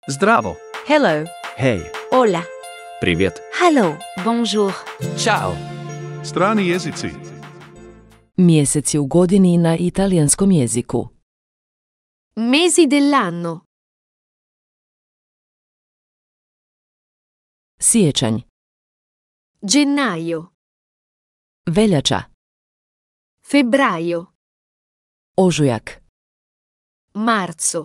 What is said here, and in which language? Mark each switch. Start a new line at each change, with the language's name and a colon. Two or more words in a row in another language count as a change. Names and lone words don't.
Bosnian: Zdravo.
English: Hello.
Swedish: Hej.
Spanish: Hola.
Russian: Привет.
English: Hello. Bonjour.
Bosnian: Ćao. Strani jezici. Mjeseci u godini na italijanskom jeziku.
Italian: Mesi dell'anno.
Bosnian: Siječanj,
Italian: Gennaio.
Bosnian: veljača,
Italian: Febbraio.
Bosnian: ožujak,
Italian: Marzo.